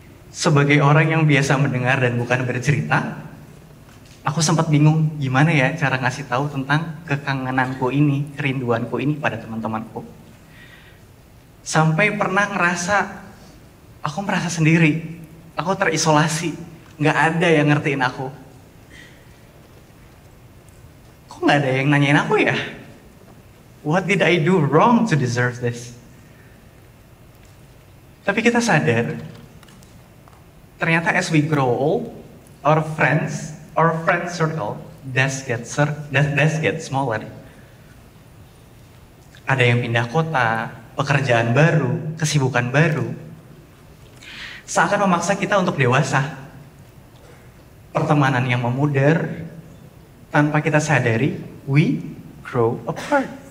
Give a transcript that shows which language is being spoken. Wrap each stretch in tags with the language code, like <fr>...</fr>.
<id>Sebagai orang yang biasa mendengar dan bukan bercerita, aku sempat bingung gimana ya cara ngasih tahu tentang kekangenanku ini, kerinduanku ini pada teman-temanku. Sampai pernah aku merasa sendiri, aku terisolasi, nggak ada yang ngertiin aku. Kok nggak ada yang nanyain aku ya?</id> <en>What did I do wrong to deserve this?</en> <id>Tapi kita sadar, ternyata</id> <en>as we grow old, our friend circle does get smaller.</en> <id>Ada yang pindah kota, pekerjaan baru, kesibukan baru, seakan memaksa kita untuk dewasa. Pertemanan yang memudar, tanpa kita sadari,</id> <en>we grow apart.</en>